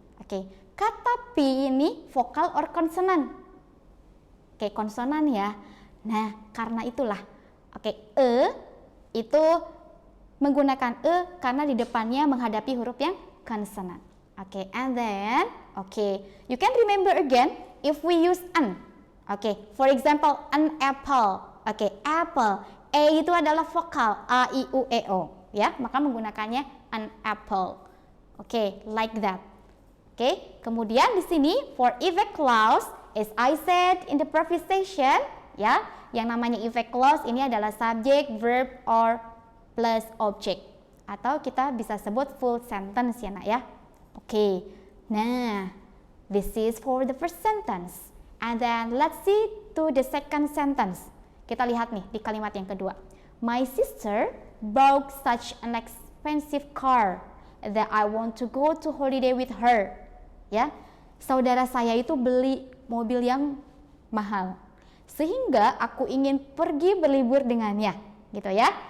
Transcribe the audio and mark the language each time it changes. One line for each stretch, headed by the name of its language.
Indonesian: Oke, kata P ini vokal or konsonan? Oke, konsonan ya. Nah, karena itulah. Oke, e itu menggunakan e karena di depannya menghadapi huruf yang konsonan.
English: Oke, and then you can remember again if we use an. Oke, for example, an apple. Oke, apple.
Indonesian: E itu adalah vokal a, i, u, e, o, ya. Maka menggunakannya an apple.
English: Oke, like that.
Indonesian: Oke, kemudian di sini
English: for effect clause, as I said in the previous session,
Indonesian: ya, yang namanya effect clause ini adalah subject, verb, or plus object. Atau kita bisa sebut full sentence ya nak ya.
English: Oke, nah, this is for the first sentence. And then let's see to the second sentence.
Indonesian: Kita lihat nih di kalimat yang kedua.
English: My sister bought such an expensive car that I want to go to holiday with her.
Indonesian: Ya, saudara saya itu beli mobil yang mahal, sehingga aku ingin pergi berlibur dengannya, gitu ya.